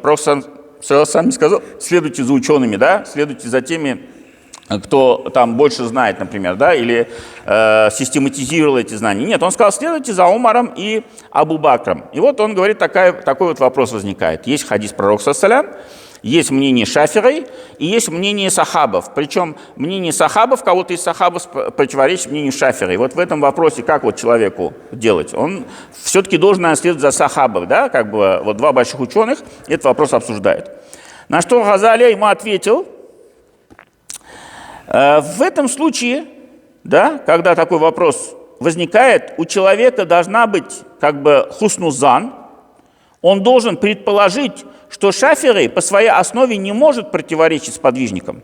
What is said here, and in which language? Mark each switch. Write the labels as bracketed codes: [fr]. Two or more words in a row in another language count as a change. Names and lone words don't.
[ru] Пророк сам не сказал: следуйте за учеными, да, следуйте за теми, кто там больше знает, например, да, или систематизировал эти знания. Нет, он сказал: следуйте за Умаром и Абу Бакром. И вот он говорит, такой вот вопрос возникает. Есть хадис пророка, [ar] صلى الله عليه وسلم, [ru] есть мнение Шафи'и и есть мнение сахабов. Причем мнение сахабов, кого-то из сахабов противоречит мнению Шафи'и. Вот в этом вопросе как вот человеку делать? Он все-таки должен, наверное, следовать за сахабов, да? Как бы вот два больших ученых этот вопрос обсуждают. На что Газали ему ответил: в этом случае, да, когда такой вопрос возникает, у человека должна быть как бы хуснузан, он должен предположить, что Шафи'и по своей основе не может противоречить сподвижникам.